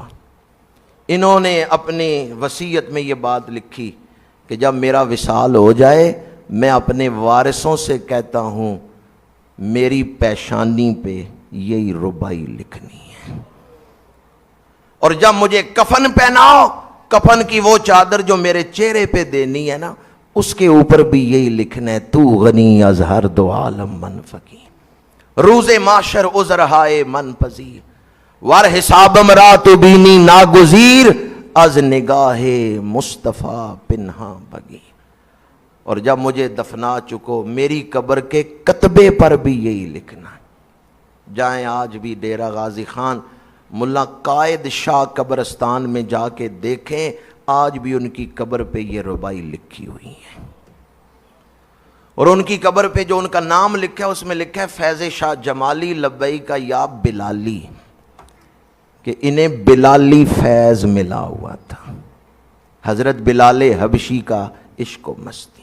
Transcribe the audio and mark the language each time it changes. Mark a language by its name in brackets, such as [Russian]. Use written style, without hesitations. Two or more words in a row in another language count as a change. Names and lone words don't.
[Urdu] انہوں نے اپنی وصیت میں یہ بات لکھی کہ جب میرا وصال ہو جائے میں اپنے وارثوں سے کہتا ہوں میری پیشانی پہ یہی ربائی لکھنی ہے، اور جب مجھے کفن پہناؤ کفن کی وہ چادر جو میرے چہرے پہ دینی ہے نا اس کے اوپر بھی یہی لکھنا ہے [Persian] تو غنی از ہر دو عالم من فقیر، روز معاشر عذر ہائے من پذیر، ور حساب مرا تو بینی ناگزیر از نگاہ مصطفیٰ پنہا بگیر۔ [Urdu] اور جب مجھے دفنا چکو میری قبر کے کتبے پر بھی یہی لکھنا ہے۔ جائیں آج بھی ڈیرہ غازی خان ملا قائد شاہ قبرستان میں جا کے دیکھیں، آج بھی ان کی قبر پہ یہ ربائی لکھی ہوئی ہے، اور ان کی قبر پہ جو ان کا نام لکھا ہے اس میں لکھا ہے فیض شاہ جمالی لبیک یا بلالی، کہ انہیں بلالی فیض ملا ہوا تھا، حضرت بلال حبشی کا عشق و مستی۔